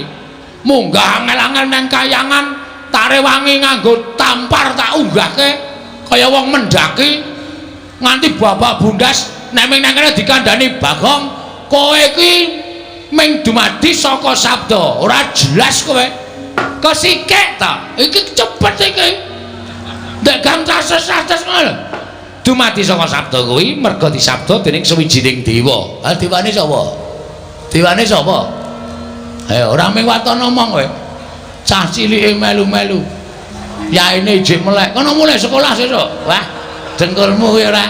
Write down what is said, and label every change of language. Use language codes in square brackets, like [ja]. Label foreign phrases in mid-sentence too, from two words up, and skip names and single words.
[jv] Munggah angel-angel nang kayangan, tare wangi nganggo tampar tak unggahke kaya wong mendaki nganti babak bundas. Nek ming nang kene dikandhani Bagong, kowe iki ming dumadi saka sabda, ora jelas kowe. Kesikik ta? Iki cepet iki. Ndek gang cases-cases ngono. Dumadi saka sabda kuwi merga disabda dening sawijining dewa. Ha dewane sapa? Dewane sapa? Ora ming waton omong kowe. Cah cilike melu-melu. Yaine ijik melek. Kono mulai sekolah sesuk. Wah, dengkulmu kuwi ora.